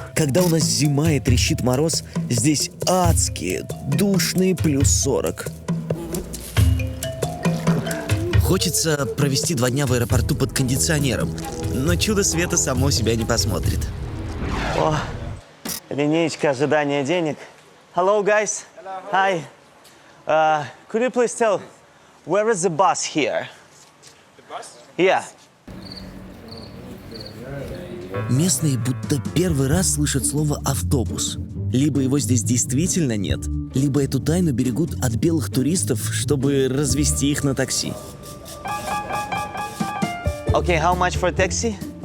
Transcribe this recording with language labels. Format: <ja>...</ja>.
<ru>Когда у нас зима и трещит мороз, здесь адские, душные плюс 40. Хочется провести 2 дня в аэропорту под кондиционером, но чудо света само себя не посмотрит. О, линеечка ожидания денег.</ru> <en>Hello, guys. Hi. Could you please tell where is the bus here? The bus? Yeah.</en> <ru>Местные будто первый раз слышат слово «автобус». Либо его здесь действительно нет, либо эту тайну берегут от белых туристов, чтобы развести их на такси.</ru> <en>Okay, how much for taxi?</en>